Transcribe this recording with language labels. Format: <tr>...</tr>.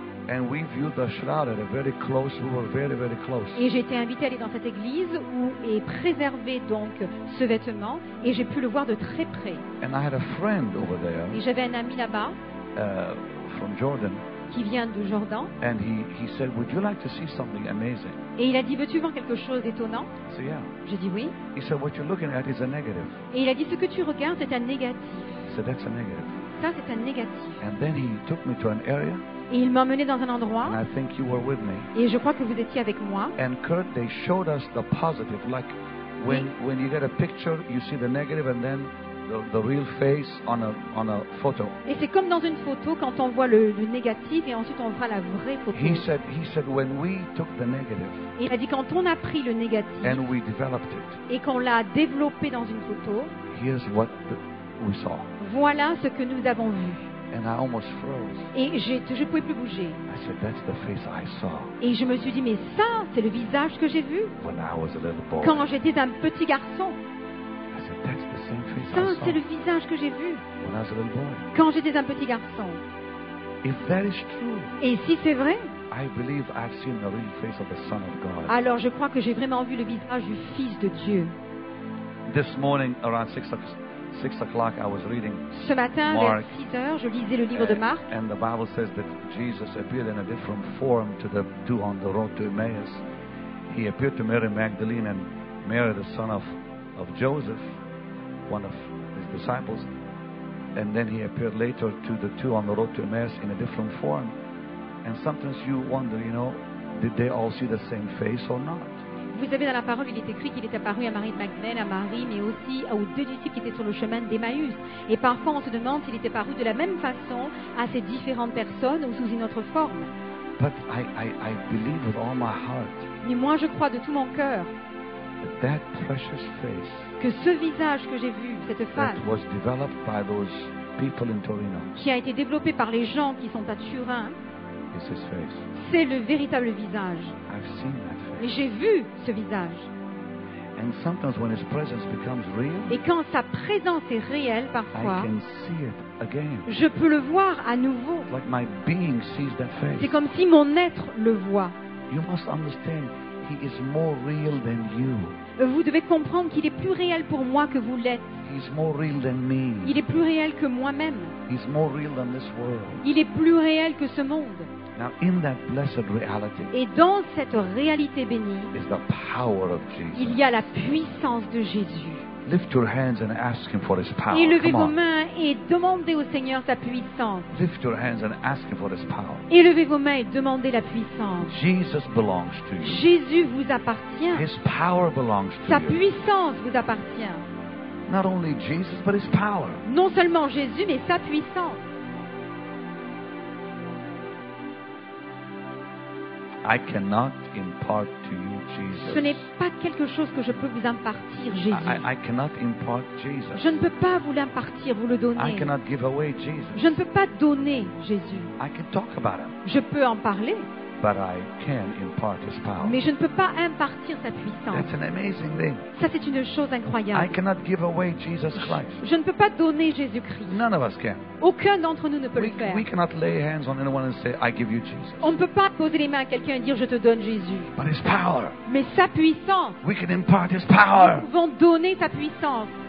<en>And we viewed the shroud at a very close. We were very, very close.</en> <fr>Et j'ai été invitée à aller dans cette église où est préservé donc ce vêtement et j'ai pu le voir de très près.</fr> <en>And I had a friend over there</en> <fr>Et j'avais un ami là-bas</fr> <en>from Jordan.</en> <fr>qui vient de Jordan.</fr> <en>And he said, would you like to see something amazing?</en> <fr>Et il a dit, veux-tu voir quelque chose d'étonnant?</fr> <en>I said, yeah.</en> <fr>J'ai dit oui.</fr> <en>He said, what you're looking at is a negative.</en> <fr>Et il a dit, ce que tu regardes, c'est un négatif.</fr> <en>I said, that's a negative.</en> <fr>Ça, c'est un négatif.</fr> <en>And then he took me to an area,</en> <fr>Et il m'a emmené dans un endroit,</fr> <en>and I think you were with me.</en> <fr>et je crois que vous étiez avec moi.</fr> <en>And Kurt, they showed us the positive, like when you get a picture, you see the negative, and then the real face on a photo.</en> <fr>Et c'est comme dans une photo, quand on voit le négatif, et ensuite on voit la vraie photo.</fr> <en>He said when we took the negative</en> <fr>Et il a dit, quand on a pris le négatif,</fr> <en>and we developed it,</en> <fr>et qu'on l'a développé dans une photo,</fr> <en>here's what we saw.</en> <fr>voilà ce que nous avons vu.</fr> <en>And I almost froze.</en> <fr>Et je ne pouvais plus bouger.</fr> <en>I said, that's the face I saw</en> <fr>Et je me suis dit, mais ça, c'est le visage que j'ai vu</fr> <en>when I was a little boy.</en> <fr>quand j'étais un petit garçon.</fr> <en>I said, that's the same face</en> <fr>Ça,</fr> <en>I saw</en> <fr>c'est le visage que j'ai vu</fr> <en>when I was a little boy.</en> <fr>quand j'étais un petit garçon.</fr> <en>If that is true,</en> <fr>Et si c'est vrai,</fr> <en>I believe I've seen the real face of the Son of God.</en> <fr>alors je crois que j'ai vraiment vu le visage du Fils de Dieu.</fr> <en>This morning around 6 o'clock, I was reading</en> <fr>Ce matin,</fr> <en>Mark,</en> <fr>vers 6 heures, je lisais le livre de Marc.</fr> <en>and the Bible says that Jesus appeared in a different form to the two on the road to Emmaus. He appeared to Mary Magdalene and Mary, the son of Joseph, one of his disciples. And then he appeared later to the two on the road to Emmaus in a different form. And sometimes you wonder, did they all see the same face or not?</en> <fr>Vous savez, dans la parole, il est écrit qu'il est apparu à Marie de Magdalene, à Marie, mais aussi aux deux disciples qui étaient sur le chemin d'Emmaüs. Et parfois, on se demande s'il était paru de la même façon à ces différentes personnes ou sous une autre forme.</fr> <en>But I believe with all my heart</en> <fr>Mais moi, je crois de tout mon cœur</fr> <en>that precious face</en> <fr>que ce visage que j'ai vu, cette</fr> <en>that</en> <fr>femme,</fr> <en>was developed by those people in Torino</en> <fr>qui a été développée par les gens qui sont à Turin,</fr> <en>is his face.</en> <fr>c'est le véritable visage.</fr> <en>I've seen that</en> <fr>Et</fr> <en>face.</en> <fr>j'ai vu ce visage.</fr> <en>And sometimes when his presence becomes real,</en> <fr>Et quand sa présence est réelle,</fr> <en>I</en> <fr>parfois,</fr> <en>can see it again.</en> <fr>je peux le voir à nouveau.</fr> <en>Like my being sees that</en> <fr>C'est</fr> <en>face.</en> <fr>comme si mon être le voit.</fr> <en>You must understand, he is more real than you.</en> <fr>Vous devez comprendre qu'il est plus réel pour moi que vous l'êtes.</fr> <en>He's more real than me.</en> <fr>Il est plus réel que moi-même.</fr> <en>He's more real than this world.</en> <fr>Il est plus réel que ce monde.</fr> <en>Now, in that blessed reality</en> <fr>Et dans cette réalité bénie,</fr> <en>is the power of</en> <fr>il</fr> <en>Jesus.</en> <fr>y a la puissance de Jésus.</fr> <en>Lift your hands and ask him for his power.</en> <fr>Élevez</fr> <en>Come</en> <fr>vos</fr> <en>on.</en> <fr>mains et demandez au Seigneur sa puissance.</fr> <en>Lift your hands and ask him for his power.</en> <fr>Élevez vos mains et demandez la puissance.</fr> <en>Jesus belongs to you.</en> <fr>Jésus vous appartient.</fr> <en>His power belongs to</en> <fr>Sa</fr> <en>you.</en> <fr>puissance vous appartient.</fr> <en>Not only Jesus, but his power.</en> <fr>Non seulement Jésus, mais sa puissance.</fr> <en>I cannot impart to you Jesus.</en> <fr>Ce n'est pas quelque chose que je peux vous impartir, Jésus.</fr> <en>I cannot impart Jesus.</en> <fr>Je ne peux pas vous l'impartir, vous le</fr> <en>I</en> <fr>donner.</fr> <en>cannot give away Jesus.</en> <fr>Je ne peux pas donner Jésus.</fr> <en>I can talk about him,</en> <fr>Je peux en parler,</fr> <en>but I can impart his power.</en> <fr>mais je ne peux pas impartir sa puissance.</fr> <en>That's an amazing thing.</en> <fr>Ça, c'est une chose</fr> <en>I</en> <fr>incroyable.</fr> <en>cannot give away Jesus Christ.</en> <fr>Je ne peux pas donner Jésus-Christ.</fr> <en>None of us can.</en> <fr>Aucun d'entre nous ne peut le faire.</fr> <en>We cannot lay hands on anyone and say, I give you Jesus.</en> <fr>On ne peut pas poser les mains à quelqu'un et dire je te donne Jésus.</fr> <en>But his power,</en> <fr>Mais sa puissance,</fr> <en>we can impart his power.</en> <fr>nous pouvons donner sa puissance.</fr>